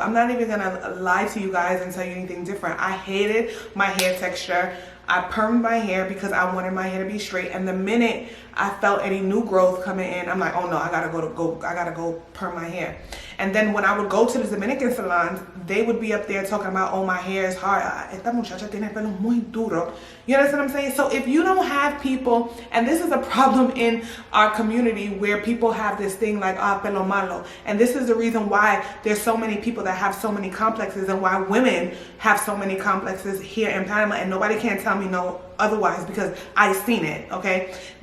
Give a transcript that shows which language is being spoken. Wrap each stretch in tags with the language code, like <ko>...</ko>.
<en>I'm not even gonna lie to you guys and tell you anything different. I hated my hair texture. I permed my hair because I wanted my hair to be straight, and the minute I felt any new growth coming in, I'm like, oh no, I gotta go perm my hair. And then when I would go to the Dominican salons, they would be up there talking about, oh, my hair is hard.</en> <es>Esta muchacha tiene pelo muy duro.</es> <en>You understand what I'm saying? So if you don't have people, and this is a problem in our community where people have this thing like, ah,</en> <es>pelo malo.</es> <en>And this is the reason why there's so many people that have so many complexes, and why women have so many complexes here in Panama, and nobody can tell me no otherwise, because I've seen it, okay?</en>